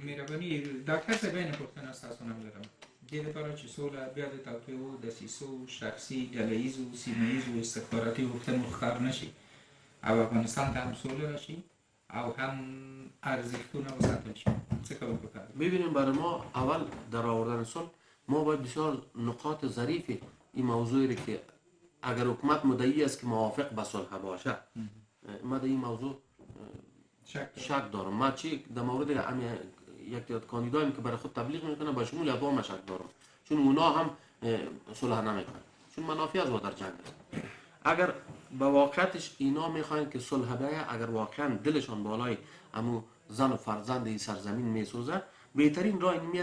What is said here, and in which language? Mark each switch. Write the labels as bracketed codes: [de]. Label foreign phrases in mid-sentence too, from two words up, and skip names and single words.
[ps] مهرباني ډاکټر صاحب یې پوښتنه ستاسو نه لرم دې لپاره چې سوله بیا د توطیو دسیسو شخصي ډله ییزو سیمه ییزو استخباراتي غوښتنو ښکار نه شي او افغانستان ته هم سوله راشي او هم ارزښتونه وساتل شي څه کول پکار [fa] ببینیم برای ما اول در آوردن صلح ما باید بسیار نقاط ظریفی این موضوعی را که اگر حکومت مدعی است که موافق به صلح باشه ما در این موضوع شک دارم ما چی در مورد یک تعداد کاندیداییم که برای خود تبلیغ میکنه با شمول اقوام شک دارم چون اونا هم صلح نمیکنن چون منافع از در جنگ است اگر به واقعیتش اینا میخواین که صلح بیه اگر واقعا دلشان بالای امو زن و فرزند این سرزمین میسوزه بهترین راه اینمی